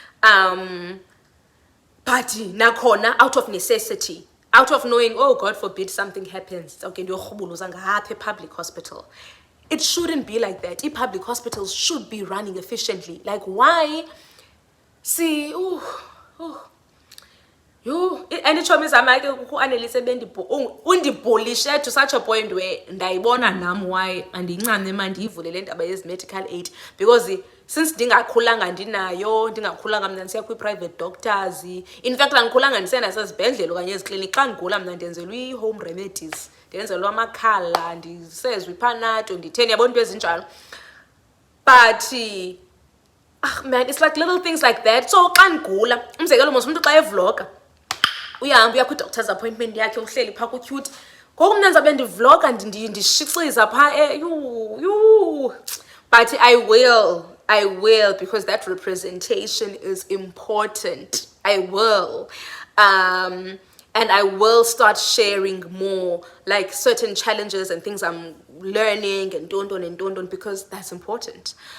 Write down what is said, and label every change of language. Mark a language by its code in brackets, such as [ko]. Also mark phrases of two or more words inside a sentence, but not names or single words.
[en] But nakhona out of necessity, out of knowing, oh God forbid something happens, okay, public hospital. It shouldn't be like that. Public hospitals should be running efficiently. Like why? See, and it shows me to such a point where [xh] ndayibona nam why andincane mandiyivulele indaba yezi- [en] medical aid, because since [xh] ndingakhulanga ndinayo, ndingakhulanga mna ndisiya kwi- [en] private doctors, in fact [xh] andikhulanga ndisiya nasezibhedlele okanye ezikliniki. Xa ndigula mna ndenzelwa ii- [en] home remedies, [xh] ndenzelwa amakhala, ndisezwa iphanato, nditheni, yabona into ezinjalo. [en] But man, it's like little things like that. [xh] So xa ndigula, umzekelo mos umntu xa evloga uyahamba uya kwi- [en] doctor's appointment [xh] yakhe, uhleli phaa ku-cute, ngoku mna ndizabe ndivloga ndishixiza phaa [en] but I will, because that representation is important. I will. And I will start sharing more, like certain challenges and things I'm learning and don't, because that's important.